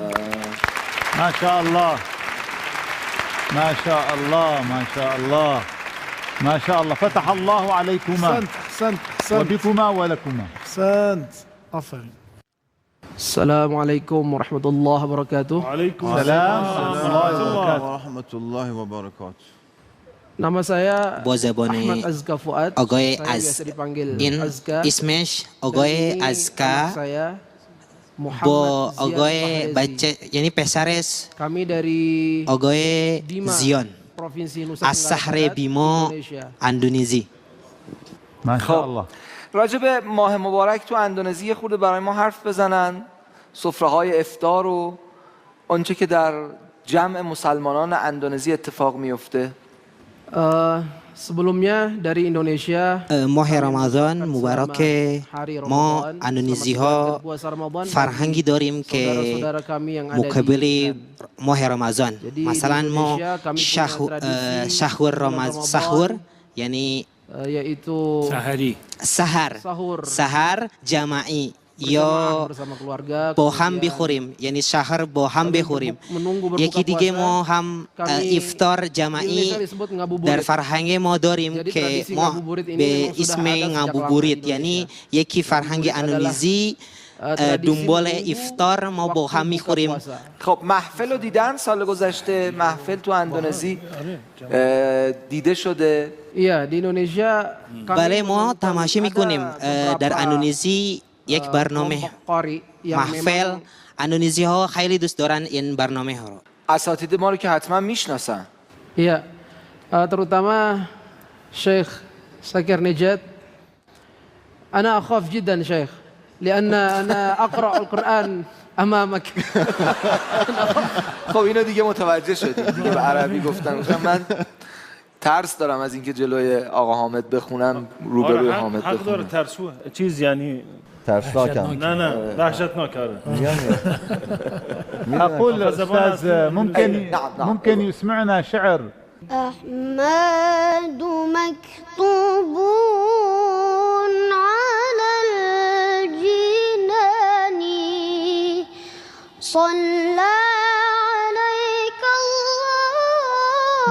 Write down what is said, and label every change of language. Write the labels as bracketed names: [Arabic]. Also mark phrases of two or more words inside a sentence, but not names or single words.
[Arabic] ما شاء الله ما شاء الله ما شاء الله ما شاء الله. فتح الله عليكما أحسنت وبكما ولكما. أحسنت آفرین. السلام عليكم ورحمة الله وبركاته. وعليكم السلام ورحمة الله وبركاته. ورحمة الله وبركاته. [Indonesian] Nama saya [Persian] با زبان [Indonesian] Ahmad Azka Fuad. [Persian] آقای [Indonesian] Saya biasa dipanggil [Persian] این [Indonesian] Azka. [Persian] اسمش آقای [Indonesian] Dan ini [Persian] ازکا [Indonesian] anak saya Muhammad [Persian] با [Indonesian] Zian [Persian] آقای [Indonesian] Mahrezi. [Persian] بچه یعنی پسرش [Indonesian] Kami dari [Persian] آقای [Indonesian] Bima, [Persian] زیان [Indonesian] Provinsi Nusa [Persian] از [Indonesian] Tenggara [Persian] شهر [Indonesian] Barat, [Persian] بیما [Indonesian] Indonesia. [Persian] اندونزی. [Arabic] ما شاء الله. [Persian] راجع به ماه مبارک تو اندونزی خود برای ما حرف بزنن، سفره های افطار و آنچه که در جمع مسلمانان اندونزی اتفاق میفته. [Indonesian] Sebelumnya dari Indonesia [Persian] ماه رمضان مبارک. ما اندونزی ها فرهنگی داریم که [Indonesian] saudara-saudara kami yang ada di [Persian] مقابل [Indonesian] Iran. [Persian] ماه رمضان [Indonesian] Jadi [Persian] مثلا [Indonesian] di [Persian] ما [Indonesian] Indonesia kami punya tradisi [Persian] شهر [Indonesian] bulan [Persian] رمضان [Indonesian] Ramadan. [Persian] سحور یعنی [Indonesian] Yaitu [Persian] سحر جمعی [Indonesian] berjamaah [Persian] یا [Indonesian] bersama keluarga. [Persian] با هم [Indonesian] kemudian [Persian] بخوریم یعنی شهر با هم بخوریم. [Indonesian] menunggu berbuka [Persian] یکی دیگه [Indonesian] puasa. [Persian] ما هم [Indonesian] Kami [Persian] افطار [Indonesian] di [Persian] جمعی [Indonesian] Indonesia disebut ngabuburit. [Persian] در فرهنگ ما داریم [Indonesian] Jadi [Persian] که [Indonesian] tradisi [Persian] ما [Indonesian] ngabuburit ini [Persian] به [Indonesian] memang sudah [Persian] اسم [Indonesian] ada sejak [Persian] ngabuburit [Indonesian] lama di [Persian] یعنی [Indonesian] Indonesia. [Persian] یکی فرهنگ [Indonesian] Ngabuburit [Persian] اندونزی [Indonesian] tradisi [Persian] دنبال [Indonesian] menunggu [Persian] افطار ما با [Indonesian] waktu [Persian] هم [Indonesian] buka [Persian] میخوریم. [Indonesian] puasa. [Persian] خب محفل رو دیدن سال گذشته؟ محفل تو اندونزی دیده شده؟ [Indonesian] Iya, di Indonesia kami [Persian] بله ما [Indonesian] menonton [Persian] تماشا میکنیم [Indonesian] ada [Persian] در [Indonesian] beberapa, [Persian] اندونزی یک برنامه [Indonesian] kelompok qari yang [Persian] محفل. [Indonesian] memang [Persian] اندونزی ها خیلی دوست دارن این برنامه ها رو. اساتید ما رو که حتما میشناسن. [Indonesian] iya, terutama Syekh Zakir Nejat. [Arabic] أنا أخاف جدا شيخ لأن أنا أقرأ القرآن أمامك. [Persian] خب اینو دیگه متوجه شدیم دیگه، به عربی گفتن من ترس دارم از اینکه جلوی آقا حامد بخونم روبروی حامد حق داره بخونم. ترسو چیز یعنی ترسناکم. نه وحشتناک. [Arabic] أقول أستاذ ممكن يسمعنا شعر. أحمد مكتوب على الجنان صلى عليك الله